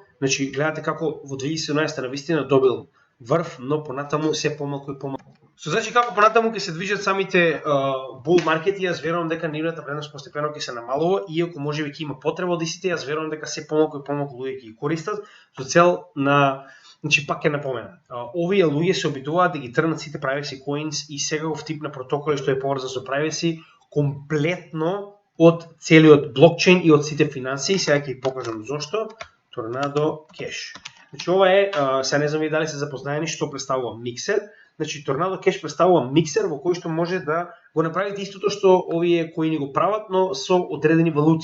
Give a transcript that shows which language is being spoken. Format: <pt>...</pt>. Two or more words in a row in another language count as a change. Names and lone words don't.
<mk>Значи гледате како во 2017 навистина добил врв, но понатаму се помалку и помалку. Значи како понатаму ќе се движат самите bull маркети, јас верувам дека нивната вредност постепено ќе се намалува, иако можеби ќе има потреба од истите, јас верувам дека се помалку и помалку луѓе ќе ги користат со цел на значи пак ќе напоменам, овие луѓе се обидуваат да ги трнат сите</mk> <en>privacy coins</en> <mk>и сегаков тип на протоколи што е поврзан со privacy комплетно од целиот блокчейн и од сите финансии. Сега ќе ви покажам зошто. Tornado Cash. Значи ова е, сега не знам и дали се запознаени што представува миксер. Значи Tornado Cash представува миксер во кој што може да го направите истото што овие кои ни го прават, но со одредени валути.</mk>